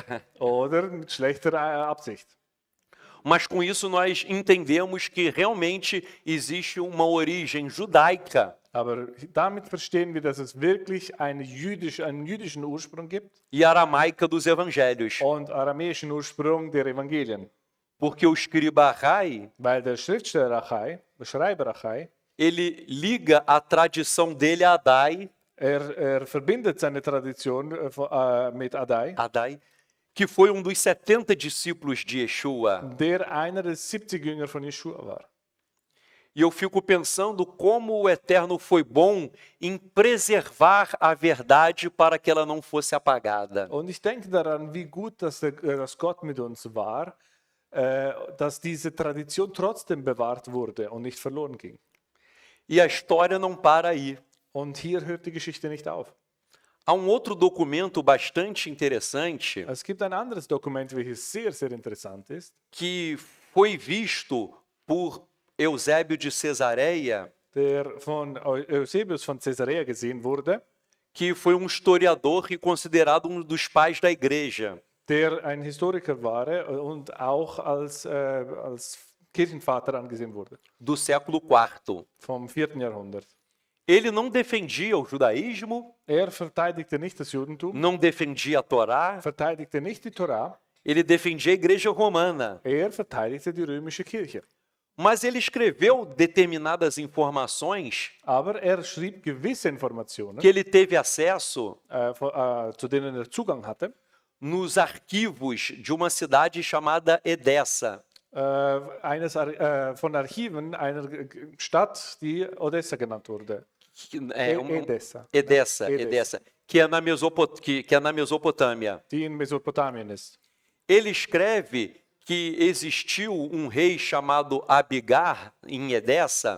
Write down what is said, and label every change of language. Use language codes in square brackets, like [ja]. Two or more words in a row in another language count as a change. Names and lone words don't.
[de] oder mit schlechter Absicht. [pt] Mas com isso nós entendemos que realmente existe uma origem judaica [de] Aber damit verstehen wir, dass es wirklich einen jüdischen Ursprung gibt [pt] e aramaica dos evangelhos. [de] und aramäischen Ursprung der Evangelien. [pt] Porque o escriba Arrai, [de] Weil der Schriftsteller Achai, der Schreiber Achai, [pt] ele liga a tradição dele a Adai, [de] er verbindet seine Tradition mit Addai, [pt] que foi um dos 70 discípulos de Yeshua. [de] der einer der 70 Jünger von Jeschua war. [pt] E eu fico pensando como o Eterno foi bom em preservar a verdade para que ela não fosse apagada. [de] Und ich denke daran, wie gut, dass Gott mit uns war, dass diese Tradition trotzdem bewahrt wurde und nicht verloren ging. [pt] E a história não para aí. [de] Und hier hört die Geschichte nicht auf. [pt] Há um outro documento bastante interessante [de] Es gibt ein anderes Dokument, welches sehr, sehr interessant ist, [pt] que foi visto por Eusébio de Cesareia, [de] der von Eusebius von Caesarea gesehen wurde, [pt] que foi um historiador e considerado um dos pais da igreja. [de] der ein Historiker war und auch als Kirchenvater angesehen wurde, [pt] Do século IV. [de] vom 4. Jahrhundert. [pt] Ele não defendia o judaísmo, [de] Er verteidigte nicht das Judentum, [pt] não defendia a Torá, [de] verteidigte nicht die Torah, [pt] ele defendia a igreja romana. [de] er verteidigte die römische Kirche. [pt] Mas ele escreveu determinadas informações [de] Aber er schrieb gewisse Informationen, [pt] que ele teve acesso [de] zu denen er Zugang hatte, [pt] nos arquivos de uma cidade chamada Edessa. [de] von Archiven einer Stadt, die Odessa genannt wurde. [pt] Edessa, Edessa, que é na Mesopotâmia. [de] die in Mesopotamien ist. [pt] Ele escreve que existiu um rei chamado Abigar em Edessa.